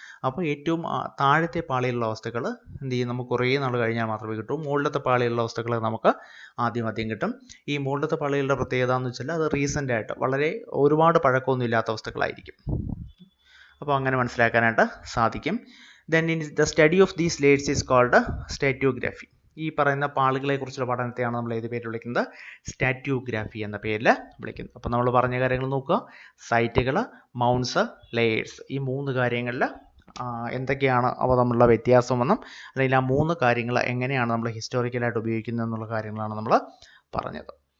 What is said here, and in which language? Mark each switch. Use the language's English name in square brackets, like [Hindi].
[Malayalam] അപ്പോൾ ഏറ്റവും താഴത്തെ പാളിയിലുള്ള വസ്തുക്കൾ എന്ത് ചെയ്യും, നമുക്ക് കുറേ നാൾ കഴിഞ്ഞാൽ മാത്രമേ കിട്ടൂ. മുകളിലത്തെ പാളിയിലുള്ള വസ്തുക്കൾ നമുക്ക് ആദ്യം കിട്ടും. ഈ മുകളിലത്തെ പാളികളുടെ പ്രത്യേകത എന്ന് വെച്ചാൽ അത് റീസെൻ്റ് ആയിട്ട് വളരെ ഒരുപാട് പഴക്കമൊന്നും ഇല്ലാത്ത വസ്തുക്കളായിരിക്കും. അപ്പോൾ അങ്ങനെ മനസ്സിലാക്കാനായിട്ട് സാധിക്കും. [English] Then in the study of these layers is called stratigraphy. [Malayalam] ഈ പറയുന്ന പാളികളെ കുറിച്ചുള്ള പഠനത്തെയാണ് നമ്മൾ ഏത് പേരിൽ വിളിക്കുന്നത്? സ്റ്റാറ്റിയോഗ്രാഫി എന്ന പേരിൽ വിളിക്കുന്നത്. അപ്പോൾ നമ്മൾ പറഞ്ഞ കാര്യങ്ങൾ നോക്കുക. സൈറ്റുകൾ, മൗണ്ട്സ്, ലെയേഴ്സ്, ഈ 3 കാര്യങ്ങളിൽ എന്തൊക്കെയാണ് അവ തമ്മിലുള്ള വ്യത്യാസമെന്നും അല്ലെങ്കിൽ ആ 3 കാര്യങ്ങൾ എങ്ങനെയാണ് നമ്മൾ ഹിസ്റ്റോറിക്കലായിട്ട് ഉപയോഗിക്കുന്നത് എന്നുള്ള കാര്യങ്ങളാണ് നമ്മൾ പറഞ്ഞത്.